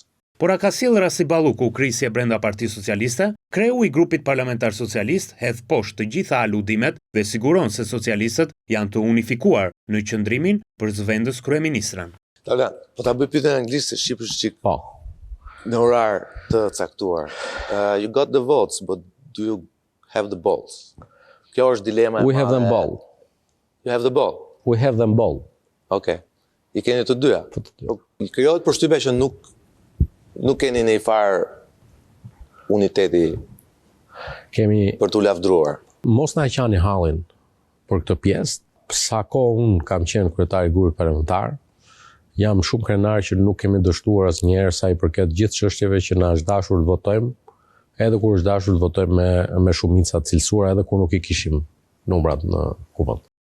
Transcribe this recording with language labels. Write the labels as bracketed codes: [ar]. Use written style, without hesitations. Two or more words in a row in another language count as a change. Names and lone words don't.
[sq] Por a ka sjellë rasti Balluku krisje brenda Partisë Socialiste? Kreu i grupit parlamentar socialist hedh poshtë të gjitha aludimet dhe siguron se socialistët janë të unifikuar në qëndrimin për zëvendës kryeministren. Tala, po ta bëj pyetjen anglisht se shqipesh çik. Po. Në orar të caktuar. [en] You got the votes, but do you have the balls? [sq] Kjo është dilema e madhe. [en] We have them both. You have the ball. We have them both. [sq] Okay. I keni të dyja. Krijohet përshtypja që nuk keni një farë uniteti për t'u lavdruar. Mos na qani hallin për këtë pjesë. Sa kohë unë kam qenë kryetari i grupit parlamentar, jam shumë krenar që nuk kemi dështuar asnjëherë sa i përket gjithë çështjeve që na është dashur të votojmë, edhe kur është dashur të votojmë me shumica të cilësuara, edhe kur nuk i kishim numrat në kuvend.